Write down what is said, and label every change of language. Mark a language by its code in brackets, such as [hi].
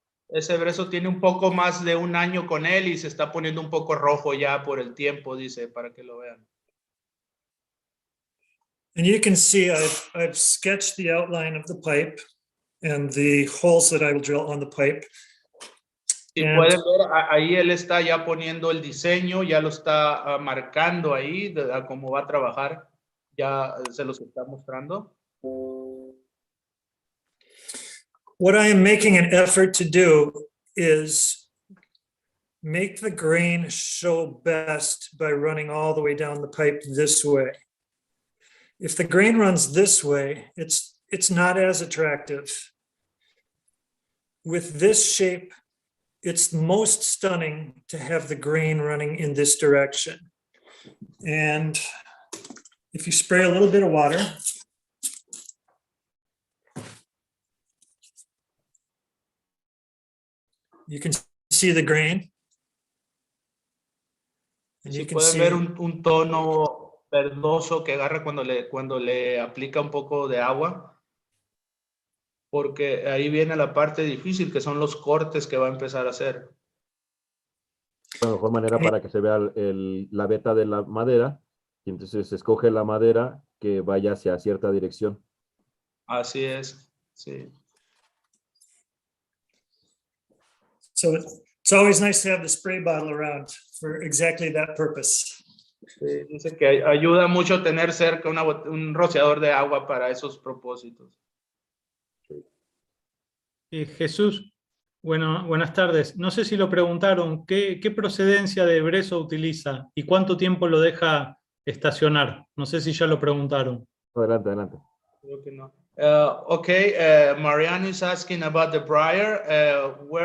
[es] Ese brezo tiene un poco más de un año con él y se está poniendo un poco rojo ya por el tiempo, dice, para que lo vean. [en] And you can see I've sketched the outline of the pipe and the holes that I will drill on the pipe. [es] Si pueden ver, ahí él está ya poniendo el diseño, ya lo está marcando ahí, a cómo va a trabajar, ya se los está mostrando. [en] What I am making an effort to do is make the grain show best by running all the way down the pipe this way. If the grain runs this way, it's not as attractive. With this shape, it's most stunning to have the grain running in this direction. And if you spray a little bit of water, you can see the grain. And [es] Si [en] you can [es] pueden [en] see [es] ver un tono verdoso que agarra cuando le aplica un poco de agua, porque ahí viene la parte difícil, que son los cortes que va a empezar a hacer. La mejor manera para que se vea la veta de la madera, y entonces se escoge la madera que vaya hacia cierta dirección. Así es, sí. [en] So it's always nice to have the spray bottle around for exactly that purpose. [es] Sí, dice que ayuda mucho tener cerca un rociador de agua para esos propósitos. Jesús, buenas tardes. No sé si lo preguntaron, ¿qué procedencia de brezo utiliza y cuánto tiempo lo deja estacionar? No sé si ya lo preguntaron. Adelante, adelante. Creo que no. [en] Okay, Mariano is asking about the briar.